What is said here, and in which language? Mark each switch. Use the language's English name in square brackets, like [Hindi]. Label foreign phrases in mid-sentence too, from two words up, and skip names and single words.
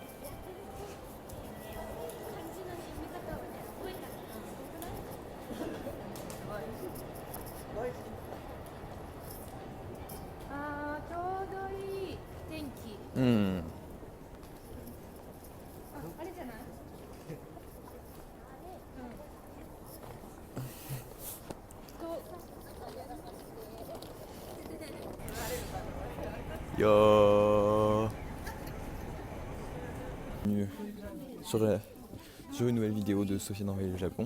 [Japanese] あー、ちょうどいい天気。うん。あれじゃない？ [French] Yo. Bienvenue sur une nouvelle vidéo de Sophie Norvège le Japon.